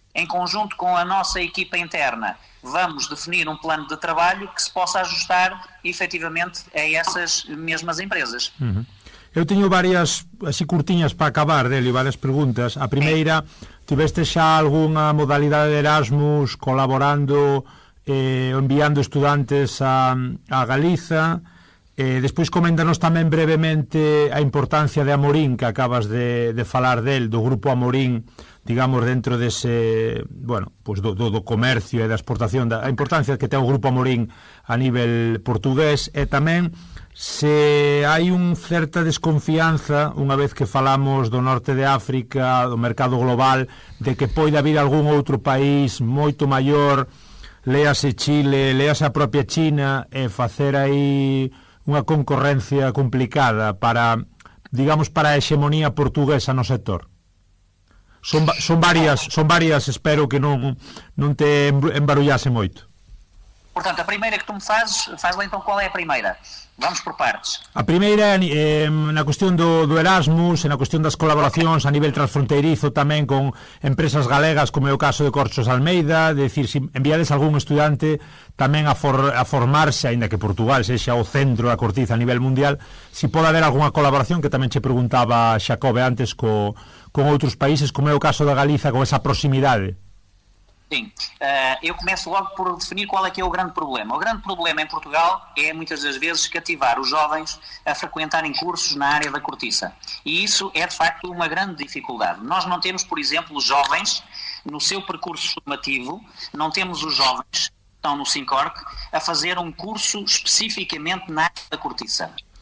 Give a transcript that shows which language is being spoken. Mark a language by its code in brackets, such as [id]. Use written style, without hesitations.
[pt] Em conjunto com a nossa equipa interna, vamos definir um plano de trabalho que se possa ajustar efetivamente a essas mesmas empresas. [gl] Eu teño varias así curtiñas para acabar, Delio, varias preguntas. A primeira, tiveste xa algunha modalidade de Erasmus colaborando, enviando estudantes a Galiza? Despois coméntanos tamén brevemente a importancia de Amorín, que acabas de falar del, do grupo Amorín, digamos, dentro dese, bueno, pues do comercio e da exportación, a importancia que ten o grupo Amorín a nivel portugués, e tamén se hai un certa desconfianza, unha vez que falamos do norte de África, do mercado global, de que pode haber algún outro país moito maior, léase Chile, léase a propia China, e facer aí unha concorrencia complicada para, digamos, para a hexemonía portuguesa no sector. Son varias, espero que non te embarullase moito. [pt] Portanto, a primeira que tu me faz lá então qual é a primeira? Vamos por partes. [gl] A primeira na cuestión do Erasmus, na cuestión das colaboracións a nivel transfronteirizo tamén con empresas galegas, como é o caso de Corchos Almeida, de decir, se enviades algún estudante tamén a formarse, aínda que Portugal sexa o centro da cortiza a nivel mundial, se pode haber algunha colaboración, que tamén che preguntaba Xacobe antes con outros países, como é o caso da Galiza, con esa proximidade. [pt] Sim, eu começo logo por definir qual é que é o grande problema. O grande problema em Portugal é, muitas das vezes, cativar os jovens a frequentarem cursos na área da cortiça. E isso é, de facto, uma grande dificuldade. Nós não temos, por exemplo, os jovens, no seu percurso formativo, não temos os jovens que estão no Sincorc a fazer um curso especificamente na área da cortiça.